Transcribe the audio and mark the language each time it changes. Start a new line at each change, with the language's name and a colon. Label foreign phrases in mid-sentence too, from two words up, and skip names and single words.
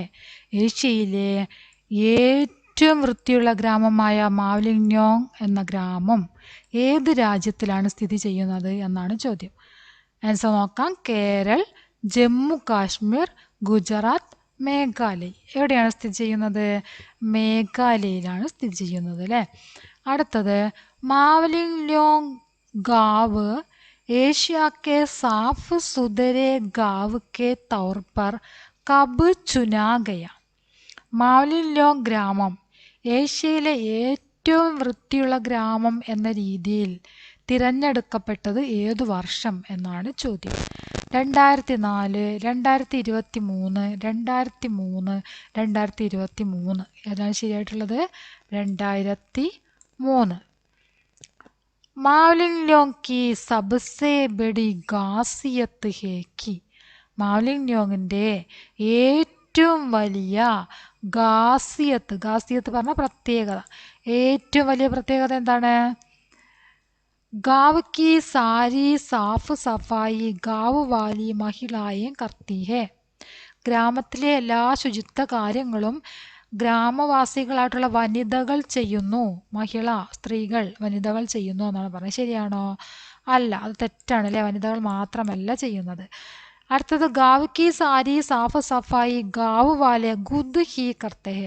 Malayalam: ഏഷ്യയിലെ ഏറ്റവും വൃത്തിയുള്ള ഗ്രാമമായ മാവ്ലിൻയോങ് എന്ന ഗ്രാമം ഏത് രാജ്യത്തിലാണ് സ്ഥിതി ചെയ്യുന്നത് എന്നാണ് ചോദ്യം. ആൻസർ നോക്കാം. കേരൾ, ജമ്മു കാശ്മീർ, ഗുജറാത്ത്, മേഘാലയ. എവിടെയാണ് സ്ഥിതി ചെയ്യുന്നത്? മേഘാലയയിലാണ് സ്ഥിതി ചെയ്യുന്നത് അല്ലേ.
Hindi: അടുത്തത്, മാവ്ലിൻലോങ് ഗാവ് एशिया के साफ सुथरे गांव के तौर पर कब चुना गया?
Malayalam: മാവ്ലിൻലോങ് ഗ്രാമം ഏഷ്യയിലെ ഏറ്റവും വൃത്തിയുള്ള ഗ്രാമം എന്ന രീതിയിൽ തിരഞ്ഞെടുക്കപ്പെട്ടത് ഏതു വർഷം എന്നാണ് ചോദ്യം. 2004, 2023, 2003, 2023. ഏതാണ് ശരിയായിട്ടുള്ളത്? 2003. മാവ്ലിൻലോങ്
Hindi: की सबसे बड़ी खासियत है कि
Malayalam: മാവ്ലിൻലോങ്ങിൻ്റെ ഏറ്റവും വലിയ ഖാസിയത്ത് പറഞ്ഞ പ്രത്യേകത, ഏറ്റവും വലിയ പ്രത്യേകത എന്താണ്?
Hindi: गांव की सारी साफ सफाई गांव वाली महिलाएं करती है.
Malayalam: ഗ്രാമത്തിലെ എല്ലാ ശുചിത്വ കാര്യങ്ങളും ഗ്രാമവാസികളായിട്ടുള്ള വനിതകൾ ചെയ്യുന്നു. സ്ത്രീകൾ, വനിതകൾ ചെയ്യുന്നു എന്നാണ് പറഞ്ഞത്. ശരിയാണോ? അല്ല, അത് തെറ്റാണ് അല്ലേ. വനിതകൾ മാത്രമല്ല ചെയ്യുന്നത്.
Hindi: അടുത്തത്, गांव की सारी साफ सफाई गांव वाले खुद ही करते हैं.